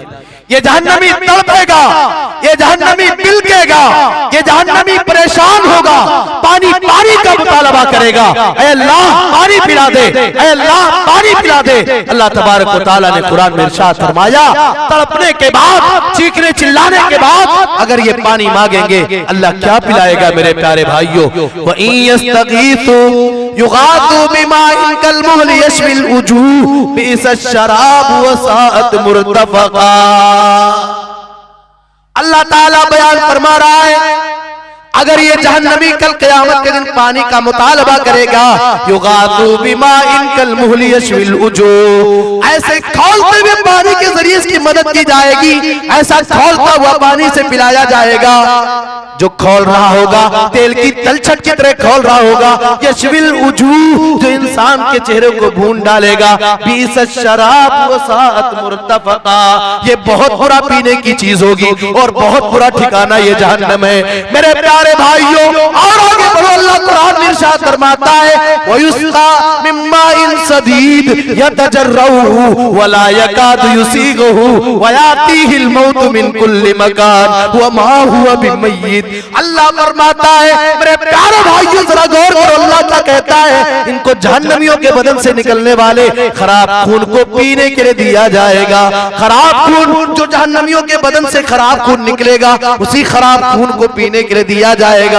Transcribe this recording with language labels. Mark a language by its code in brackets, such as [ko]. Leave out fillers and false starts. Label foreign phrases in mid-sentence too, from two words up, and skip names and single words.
[ur] یہ جہنمی تڑپے گا، یہ جہنمی بلکے گا، یہ جہنمی پریشان ہوگا، پانی پانی کا مطالبہ کرے گا، اے اللہ پانی پلا دے، اے اللہ پانی پلا دے. اللہ تبارک و تعالیٰ نے قرآن میں ارشاد فرمایا تڑپنے کے بعد، چیخنے چلانے کے بعد اگر یہ پانی مانگیں گے اللہ کیا پلائے گا? میرے پیارے بھائیوں, [ar] وإن يستغيثوا يغاثوا بماء كالمهل يشوي الوجوه بئس الشراب وساءت مرتفقا. [ur] اللہ تعالیٰ بیان فرما رہا ہے اگر یہ جہنمی کل قیامت کے دن پانی کا مطالبہ کرے گا, [ar] يغاثوا بماء كالمهل يشوي الوجوه, [ur] ایسے کھولتے ہوئے پانی کے ذریعے اس کی مدد کی جائے گی، ایسا کھولتا ہوا پانی سے پلایا جائے گا جو کھول رہا ہوگا، تیل کی تلچھٹ کی طرح کھول رہا ہوگا. [ar] يشوي الوجوه, [ur] جو انسان کے چہرے کو بھون ڈالے گا. [ar] بئس الشراب وساءت مرتفقا, [ur] یہ بہت برا پینے کی چیز ہوگی اور بہت برا ٹھکانا یہ جہنم ہے. میرے پیارے بھائیوں، اور آگے بڑھو، اللہ قرآن میں ارشاد فرماتا ہے [ar] ويسقى من ماء صديد يتجرعه ولا يكاد يسيغه ويأتيه الموت من كل مكان وما هو بميت. [ur] اللہ فرماتا ہے میرے پیارے بھائیوں، ذرا غور کرو، اللہ کیا کہتا ہے ان کو جہنمیوں کے بدن سے نکلنے والے خراب خون کو پینے کے لیے دیا جائے گا. خراب خون جو جہنمیوں کے بدن سے خراب خون نکلے گا اسی خراب خون کو پینے کے لیے دیا جائے گا.